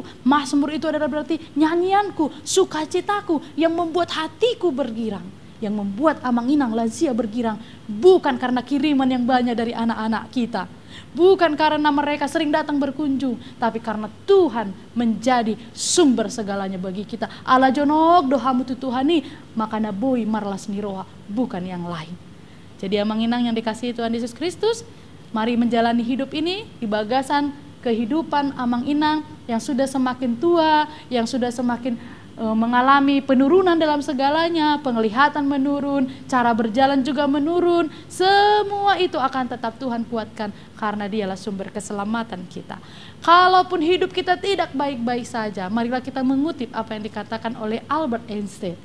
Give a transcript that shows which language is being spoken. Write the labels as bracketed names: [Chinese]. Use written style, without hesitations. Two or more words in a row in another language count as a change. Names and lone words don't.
[Indonesian] Mazmur itu adalah berarti nyanyianku, sukacitaku yang membuat hatiku bergirang, yang membuat [Batak Toba] Amang Inang [Indonesian] lansia bergirang. Bukan karena kiriman yang banyak dari anak-anak kita, bukan karena mereka sering datang berkunjung, tapi karena Tuhan menjadi sumber segalanya bagi kita. [Batak Toba] Ala jonok dohamu tu Tuhani, makana boy marlas niroha, [Indonesian] bukan yang lain. Jadi [Batak Toba] Amang Inang [Indonesian] yang dikasihi Tuhan Yesus Kristus, mari menjalani hidup ini di bagasan kehidupan [Batak Toba] Amang Inang [Indonesian] yang sudah semakin tua, yang sudah semakin mengalami penurunan dalam segalanya, penglihatan menurun, cara berjalan juga menurun. Semua itu akan tetap Tuhan kuatkan karena Dialah sumber keselamatan kita. Kalaupun hidup kita tidak baik-baik saja, marilah kita mengutip apa yang dikatakan oleh Albert Einstein.